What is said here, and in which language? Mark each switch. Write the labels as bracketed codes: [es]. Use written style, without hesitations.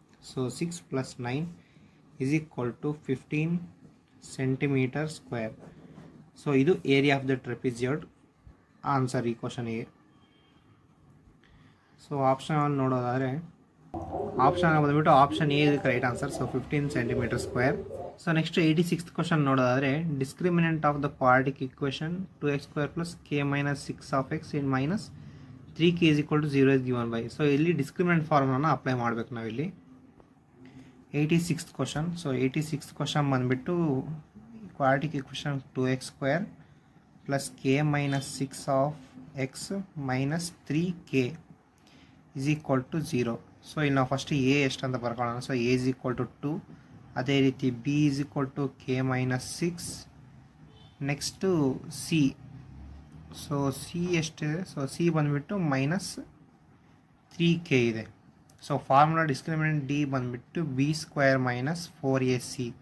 [kn] So 6 + 9 is equal to 15 centimetre square. So ಇದು area of the ಟ್ರೆಪಿಸಿಯಡ್ answer ಈ ಕ್ವಶನಿಗೆ. So option ನೋಡೋದಾದರೆ option ಬಂದುಬಿಟ್ಟು option A ಇದಕ್ಕೆ right answer. So 15 centimetre square. [en] So next 86th question ನೋಡೋದಾದರೆ discriminant of the quadratic equation 2x² + k - 6 of x in -3k = 0 is given by. [kn] So ಇಲ್ಲಿ discriminant ಫಾರ್ಮುಲಾನ apply ಮಾಡಬೇಕು ನಾವಿಲ್ಲಿ. 86th question. So 86th question ಬಂದುಬಿಟ್ಟು ಕ್ವಾಡ್ರಿಕ್ equation 2x² + k - 6 of x - 3k = 0. So ಇಲ್ಲಿ ನಾವು first A ಎಷ್ಟು ಅಂತ ಬರ್ಕೊಳ್ಳೋಣ. So A is equal to 2. ಅದೇ ರೀತಿ B is equal to k - 6. Next C. So C ಎಷ್ಟಿದೆ, ಸೊ ಸಿ ಬಂದುಬಿಟ್ಟು -3k ಇದೆ. ಸೊ ಫಾರ್ಮುಲಾ ಡಿಸ್ಕ್ರಿಮಿನೆಂಟ್ ಡಿ ಬಂದುಬಿಟ್ಟು b² - 4ac.